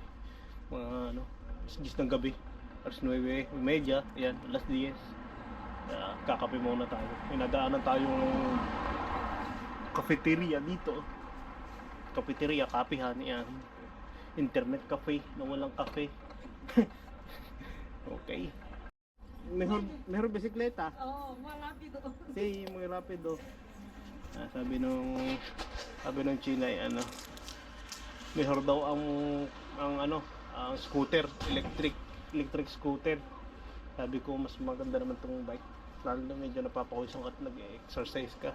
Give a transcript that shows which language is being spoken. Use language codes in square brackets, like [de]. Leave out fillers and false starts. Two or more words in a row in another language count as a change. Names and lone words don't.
[tl] Mga ano, alas 10 ng gabi. Alas 9:30, ayan, alas 10. Kakape muna tayo. Inadaanan tayong cafeteria dito. Cafeteria, kapihan, yan. Internet cafe na walang cafe. [es] Okay. Mejor bisikleta. Oh, más rápido. Sí, muy rápido. [tl] Sabi nung China ay ano, mejor daw ang scooter, [en] electric scooter. [tl] Sabi ko mas maganda naman tong bike. Lalo na medyo napapawisan ka at nag-exercise ka.